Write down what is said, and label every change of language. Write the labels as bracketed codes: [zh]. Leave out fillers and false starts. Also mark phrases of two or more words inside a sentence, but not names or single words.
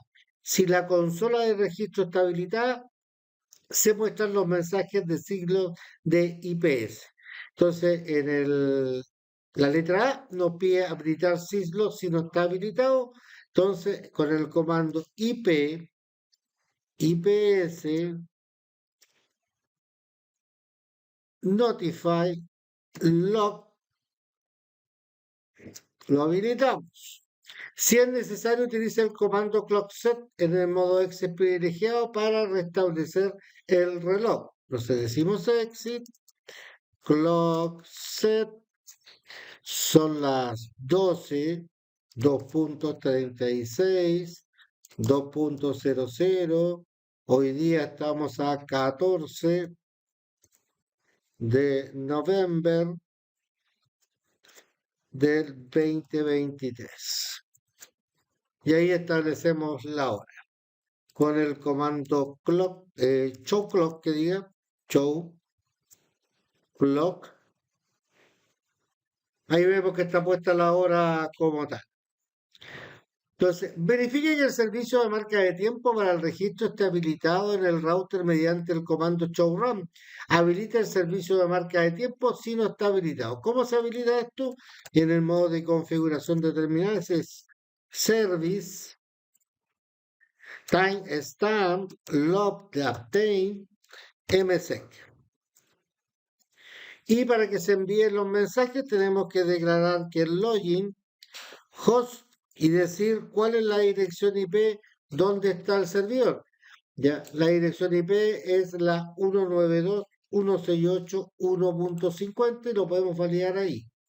[es] Si la consola de registro está habilitada, se muestran los mensajes de Syslog de IPS. Entonces, la letra A nos pide habilitar Syslog si no está habilitado. Entonces, con el comando [en] IPS notify log [es] lo habilitamos. Si es necesario, utiliza el comando clockset en el modo exit privilegiado para restablecer el reloj. Entonces decimos exit, clockset, son las 12, 2.36, 2.00. Hoy día estamos a 14 de noviembre del 2023. Y ahí establecemos la hora con el comando clock, [en] show clock, [es] que diga [en] show clock. [es] Ahí vemos que está puesta la hora como tal. Entonces, verifique que el servicio de marca de tiempo para el registro esté habilitado en el router mediante el comando showrun. Habilita el servicio de marca de tiempo si no está habilitado. ¿Cómo se habilita esto? En el modo de configuración de terminales es [en] service timestamp log [es] de [en] obtain msec. [es] Y para que se envíen los mensajes tenemos que declarar que el [en] login host [es] y decir cuál es la dirección IP donde está el servidor. Ya, la dirección IP es la 192.168.1.50 y lo podemos validar ahí.